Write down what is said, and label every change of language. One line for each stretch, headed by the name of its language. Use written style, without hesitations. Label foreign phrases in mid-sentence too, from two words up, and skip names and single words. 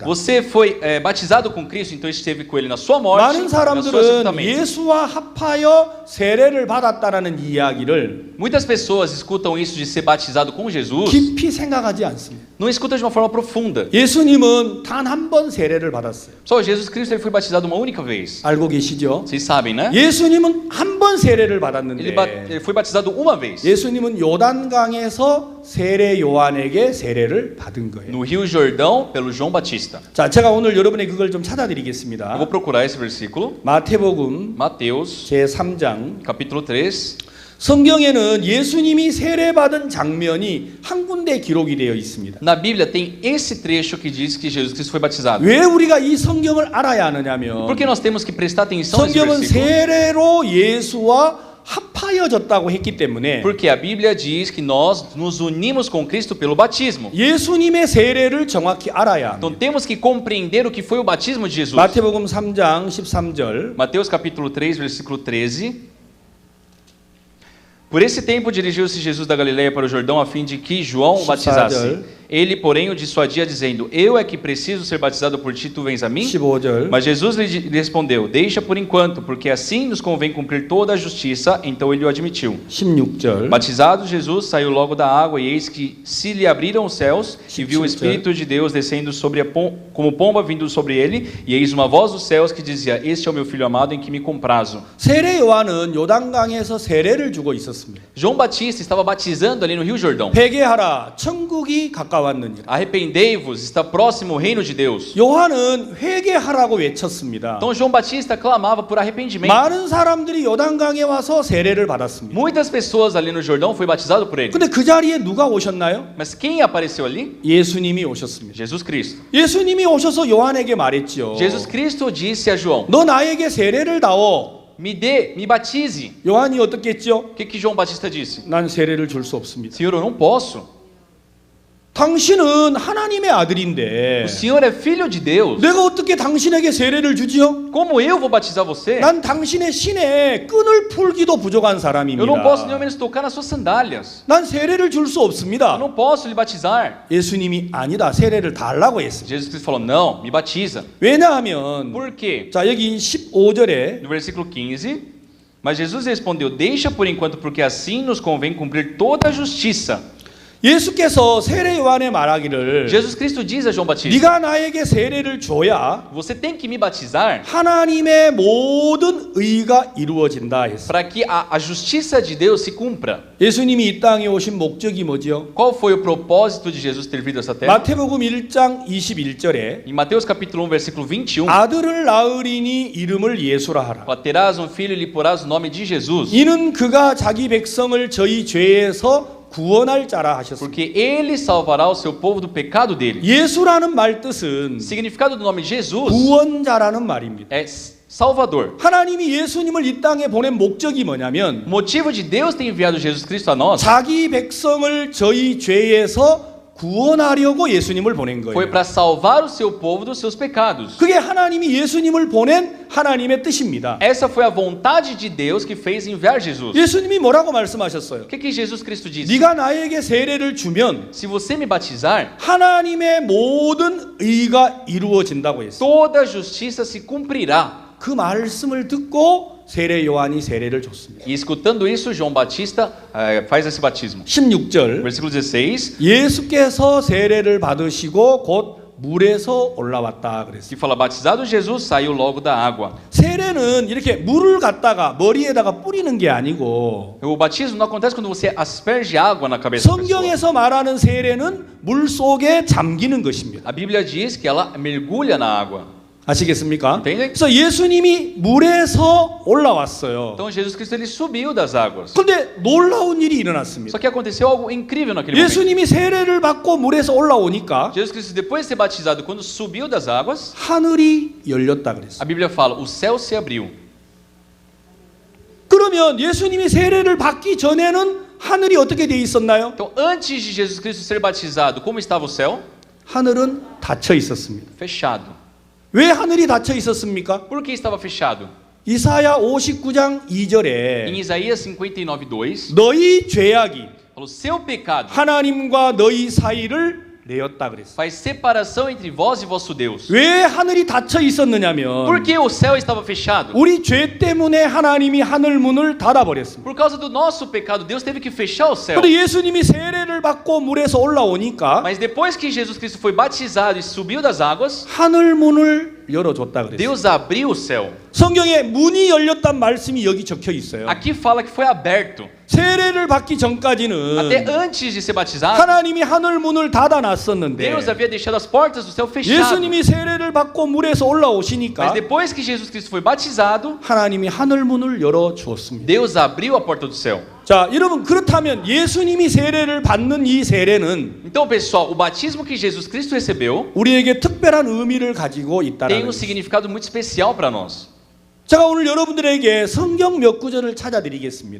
Portuguese: Você foi batizado com Cristo, então esteve com ele na sua morte,
Korean: 많은
Portuguese: no seu
Korean: 사람들은
Portuguese: sepultamento.
Korean: 예수와 합하여 세례를 받았다라는 이야기를
Portuguese: Muitas pessoas escutam isso de ser batizado com Jesus,
Korean: 깊이 생각하지 않습니다.
Portuguese: não escutam de uma forma profunda.
Korean: 예수님은 단 한 번 세례를 받았어요.
Portuguese: Só Jesus Cristo ele foi batizado uma única vez.
Korean: 알고 계시죠?
Portuguese: Vocês sabem, né?
Korean: 예수님은 한 번 세례를
Portuguese: Ele
Korean: 받았는데
Portuguese: ele foi batizado uma vez.
Korean: 예수님은 요단강에서 세례 요한에게 세례를 받은 거예요.
Portuguese: No Rio Jordão, pelo João Batista.
Korean: 자, 제가 오늘 여러분의 그걸 좀
Portuguese: Eu
Korean: 찾아드리겠습니다.
Portuguese: vou procurar esse versículo.
Korean: 마태복음
Portuguese: Mateus,
Korean: 제 3장
Portuguese: capítulo 3.
Korean: 성경에는 예수님이 세례받은 장면이 한 군데 기록이 되어 있습니다.
Portuguese: Na Bíblia tem esse trecho que diz que Jesus Cristo foi batizado.
Korean: 왜 우리가 이 성경을 알아야 하느냐면
Portuguese: Por que nós temos que prestar atenção nesse
Korean: 성경은
Portuguese: versículo?
Korean: 세례로 예수와 합하여졌다고 했기 때문에
Portuguese: Porque a Bíblia diz que nós nos unimos com Cristo pelo batismo.
Korean: 예수님의 세례를 정확히 알아야
Portuguese: Então
Korean: 합니다.
Portuguese: temos que compreender o que foi o batismo de Jesus.
Korean: 마태복음 3장 13절
Portuguese: Mateus capítulo 3, versículo 13. Por esse tempo dirigiu-se Jesus da Galileia para o Jordão a fim de que João o batizasse. Ele, porém, o dissuadia dizendo: Eu é que preciso ser batizado por ti, tu vens a mim?
Korean: 15절
Portuguese: Mas Jesus lhe respondeu: Deixa por enquanto, porque assim nos convém cumprir toda a justiça. Então ele o admitiu.
Korean: 16절
Portuguese: Batizado, Jesus saiu logo da água, e eis que se lhe abriram os céus, e viu o Espírito de Deus descendo sobre como pomba vindo sobre ele, e eis uma voz dos céus que dizia: Este é o meu filho amado em que me comprazo.
Korean: 세례 요한은 요단강에서 세례를 주고 있었습니다.
Portuguese: João Batista estava batizando ali no Rio Jordão.
Korean: 회개하라 천국이 가까웠느니라.
Portuguese: Arrependei-vos, está próximo o reino de Deus.
Korean: 요한은 회개하라고 외쳤습니다.
Portuguese: Então João Batista clamava por arrependimento.
Korean: 많은 사람들이 요단강에 와서 세례를 받았습니다.
Portuguese: Muitas pessoas ali no Jordão foi batizado por ele.
Korean: 근데 그 자리에 누가 오셨나요?
Portuguese: Mas quem apareceu ali?
Korean: 예수님이 오셨습니다.
Portuguese: Jesus Cristo.
Korean: 예수님이 오셔서 요한에게 말했지요.
Portuguese: Jesus Cristo disse a João:
Korean: 너 나에게 세례를 다오.
Portuguese: me batize.
Korean: 요한이 어떻게 했죠?
Portuguese: O que João Batista disse?
Korean: 난 세례를 줄 수 없습니다.
Portuguese: Senhor, eu não posso.
Korean: 당신은 하나님의 아들인데
Portuguese: O Senhor é filho de Deus.
Korean: 내가 어떻게 당신에게 세례를 주지요?
Portuguese: Como eu vou batizar você?
Korean: 난 당신의 신에 끈을 풀기도 부족한
Portuguese: Eu
Korean: 사람입니다.
Portuguese: não posso nem ao menos tocar nas suas sandálias.
Korean: 난 세례를 줄 수
Portuguese: Eu
Korean: 없습니다.
Portuguese: não posso lhe batizar.
Korean: 예수님이 아니다, 세례를 달라고 했습니다.
Portuguese: Jesus Cristo falou: não, me batiza.
Korean: 왜냐하면
Portuguese: Por quê?
Korean: 자 여기 15절에
Portuguese: No versículo 15, mas Jesus respondeu: deixa por enquanto, porque assim nos convém cumprir toda a justiça.
Korean: 예수께서 세례 요한에 말하기를
Portuguese: Jesus Cristo diz a João Batista:
Korean: 네가 나에게 세례를 줘야
Portuguese: você tem que me batizar
Korean: 하나님의 모든 의가 이루어진다 했습니다.
Portuguese: para que a justiça de Deus se cumpra.
Korean: 예수님이 이 땅에 오신 목적이 뭐지요?
Portuguese: Qual foi o propósito de Jesus ter vindo a essa terra?
Korean: 마태복음 1장 21절에
Portuguese: Em Mateus capítulo 1, versículo 21,
Korean: 아들을 낳으리니 i름을 예수라 하라.
Portuguese: terás um filho e lhe porás o nome de Jesus,
Korean: 이는 그가 자기 백성을 저희 죄에서 구원할 자라 하셨습니다.
Portuguese: porque ele salvará o seu povo do pecado dele.
Korean: 예수라는 말 뜻은
Portuguese: O significado do nome Jesus
Korean: 구원자라는 말입니다.
Portuguese: é Salvador.
Korean: 하나님이 예수님을 이 땅에 보낸 목적이 뭐냐면
Portuguese: O motivo de Deus ter enviado Jesus Cristo a nós
Korean: 자기 백성을 저희 죄에서 구원하려고 예수님을 보낸
Portuguese: foi
Korean: 거예요.
Portuguese: para salvar o seu povo dos seus pecados.
Korean: 그게 하나님이 예수님을 보낸 하나님의 뜻입니다.
Portuguese: Essa foi a vontade de Deus que fez enviar Jesus.
Korean: 예수님이 뭐라고 말씀하셨어요?
Portuguese: O que Jesus Cristo disse?
Korean: 네가 나에게 세례를 주면
Portuguese: Se você me batizar,
Korean: 하나님의 모든 의가 이루어진다고 했어요.
Portuguese: toda a justiça se cumprirá.
Korean: 그 말씀을 듣고 세례 요한이 세례를 줬습니다.
Portuguese: E escutando isso, João Batista faz esse batismo.
Korean: 16절
Portuguese: Versículo 16,
Korean: 예수께서 세례를 받으시고 곧 물에서 올라왔다 그랬어요.
Portuguese: que fala: batizado Jesus, saiu logo da água.
Korean: 세례는 이렇게 물을 갖다가 머리에다가 뿌리는 게 아니고
Portuguese: O batismo não acontece quando você asperge água na cabeça da pessoa.
Korean: 성경에서 말하는 세례는 물 속에 잠기는 것입니다.
Portuguese: A Bíblia diz que ela mergulha na água.
Korean: 아시겠습니까?
Portuguese: Entende?
Korean: 그래서 예수님이 물에서 올라왔어요.
Portuguese: Então Jesus Cristo ele subiu das águas.
Korean: 그런데 놀라운 일이 일어났습니다.
Portuguese: Só que aconteceu algo incrível naquele momento.
Korean: 예수님이 세례를 받고 물에서 올라오니까
Portuguese: Jesus Cristo, depois de ser batizado, quando subiu das águas,
Korean: 하늘이 열렸다 그랬어요.
Portuguese: a Bíblia fala: o céu se abriu.
Korean: 그러면 예수님이 세례를 받기 전에는 하늘이 어떻게 돼 있었나요?
Portuguese: Então, antes de Jesus Cristo ser batizado, como estava o céu?
Korean: 하늘은 닫혀 있었습니다.
Portuguese: Fechado.
Korean: 왜 하늘이 닫혀 있었습니까?
Portuguese: Por que estava fechado?
Korean: 이사야 59장
Portuguese: Em
Korean: 2절에
Portuguese: Isaías 59:2,
Korean: 너희 죄악이
Portuguese: falou: seu pecado
Korean: 하나님과 너희 사이를 내었다 그랬어요.
Portuguese: faz separação entre vós e vosso Deus.
Korean: 왜 하늘이 닫혀 있었느냐면
Portuguese: Por que o céu estava fechado?
Korean: 우리 죄 때문에 하나님이 하늘 문을 닫아버렸습니다.
Portuguese: Por causa do nosso pecado, Deus teve que fechar o céu.
Korean: 그런데 예수님이 세례를 받고 물에서 올라오니까
Portuguese: Mas depois que Jesus Cristo foi batizado e subiu das águas,
Korean: 하늘 문을 열어줬다 그랬어요.
Portuguese: Deus abriu o céu.
Korean: 성경에 문이 열렸단 말씀이 여기 적혀 있어요.
Portuguese: Aqui fala que foi aberto.
Korean: 세례를 받기 전까지는
Portuguese: Até antes de ser batizado,
Korean: 하나님이 하늘 문을 닫아놨었는데
Portuguese: Deus havia deixado as portas do céu fechadas.
Korean: 예수님이 세례를 받고 물에서
Portuguese: Mas
Korean: 올라오시니까
Portuguese: depois que Jesus Cristo foi batizado,
Korean: 하나님이 하늘 문을 열어주었습니다.
Portuguese: Deus abriu a porta do céu.
Korean: 자, 여러분 그렇다면 예수님이 세례를 받는 이 세례는
Portuguese: Então, pessoal, o batismo que Jesus Cristo recebeu
Korean: 우리에게 특별한 의미를 가지고
Portuguese: tem
Korean: 있다는
Portuguese: um
Korean: 거예요.
Portuguese: significado muito especial para nós.
Korean: 제가 오늘 여러분들에게 성경 몇 구절을 찾아드리겠습니다.